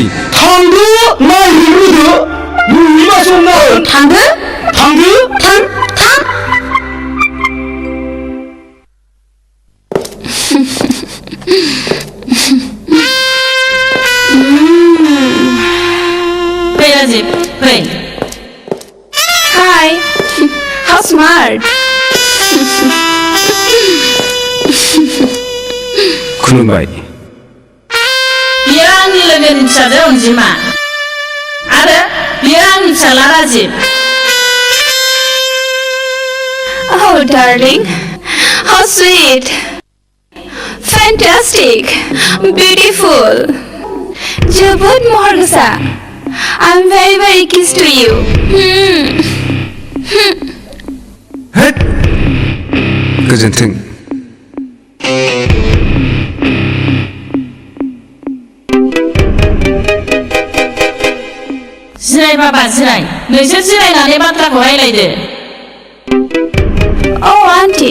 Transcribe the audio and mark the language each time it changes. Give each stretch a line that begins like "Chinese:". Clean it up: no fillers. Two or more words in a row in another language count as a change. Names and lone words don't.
Bodo: थांदो नायहैग्रोदो नोंनि मासो हमनो थांदो थां फै राजिब फै
English: Hi. How smart.
Bodo: खुलुमबाय बियो आंनि लोगोनि फिसाजो अनजिमा आरो बियो आंनि फिसाला राजिब
English: Oh, darling. How sweet. Fantastic. Beautiful.
Bodo: जोबोद महर गोसा.
English: I'm very kissed to you.
Bodo: हेट गोजोन्थों जिराय बाबा जिराय नोंसोर जिरायनानै बाथ्राखौ रायलायदो
English: Oh, auntie.